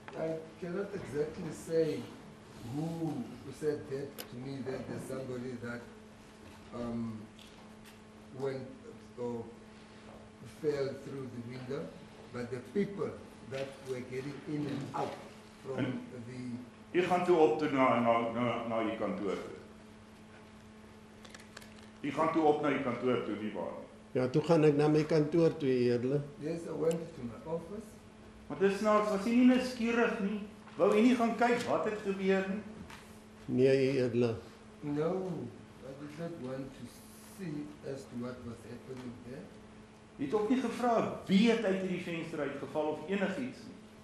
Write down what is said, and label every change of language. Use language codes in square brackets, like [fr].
[en] I cannot exactly say who said that to me, that there's somebody that went or fell through the window, but the people that were getting in and out from the... [af] U gaan toe op toe na u kantoor toe. U gaan toe op na u kantoor toe, nie waar nie. Ja, toe gaan ek na my kantoor toe, U Edele. [en] Yes, I went to my office. [af] Maar dis nou, was u nie nuuskierig nie? Wou u nie gaan kyk wat het gebeur nie? Nee, U Edele. [en] No, I did not want to see as to what was happening there. [af] Jy het ook nie gevra wie het uit hierdie venster uitgeval of enigiets nie.